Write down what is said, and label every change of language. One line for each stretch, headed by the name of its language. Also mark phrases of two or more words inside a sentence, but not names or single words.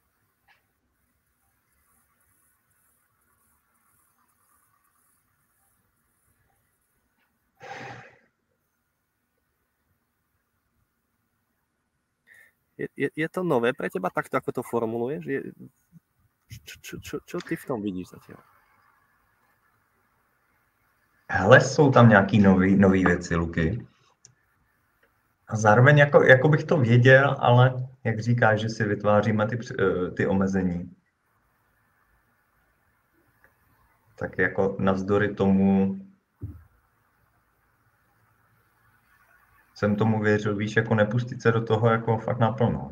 Slovak: Je to nové pre teba takto, ako to formuluješ? Čo ty v tom vidíš zatiaľ?
Czech: Hele, jsou tam nějaký nový věci, Luky. A zároveň jako bych to věděl, ale jak říkáš, že si vytváříme ty omezení. Tak jako navzdory tomu jsem tomu věřil, víš, jako nepustit se do toho jako fakt naplno.